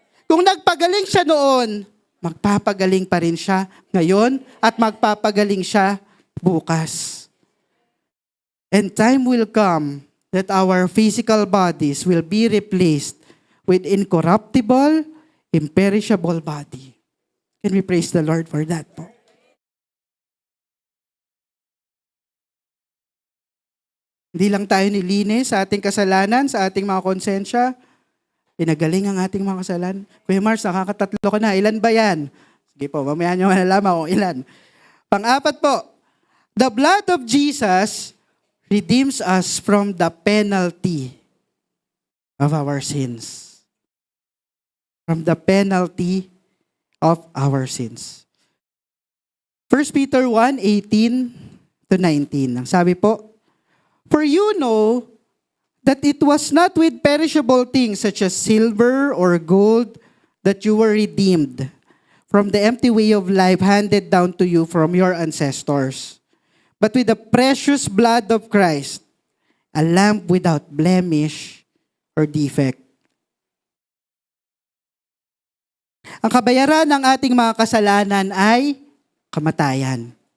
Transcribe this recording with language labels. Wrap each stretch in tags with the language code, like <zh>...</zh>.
<tl>Kung nagpagaling siya noon, magpapagaling pa rin siya ngayon at magpapagaling siya bukas.</tl> <en>And time will come that our physical bodies will be replaced with incorruptible, imperishable body. Can we praise the Lord for that po?</en> <tl>Hindi lang tayo nilinis sa ating kasalanan, sa ating mga konsensya. Pinagaling ang ating mga kasalanan. Kuya Mars, nakakatatlo ka na. Ilan ba yan? Sige po, mamaya nyo malalaman kung ilan. Pang-apat po,</tl> <en>the blood of Jesus redeems us from the penalty of our sins. From the penalty of our sins. 1 Peter 1:18-19.</en> <tl>Ang sabi po,</tl> <en>for you know that it was not with perishable things such as silver or gold that you were redeemed from the empty way of life handed down to you from your ancestors, but with the precious blood of Christ, a lamb without blemish or defect.</en> <tl>Ang kabayaran ng ating mga kasalanan ay kamatayan.</tl>